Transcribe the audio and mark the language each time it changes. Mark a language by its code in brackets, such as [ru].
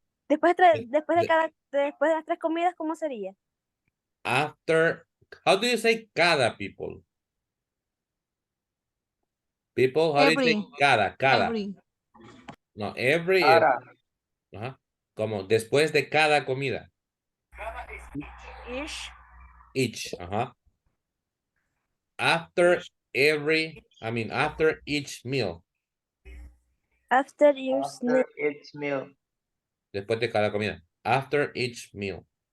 [es] Después de las 3 comidas, ¿cómo sería? [en] After, how do you say cada, people? People, how do you say cada? No, every es, Ara. [es] ajá, como después de cada comida. [en] Each. Each, ajá. After every, after each meal. After each After each meal. [es] Después de cada comida. [en] After each meal.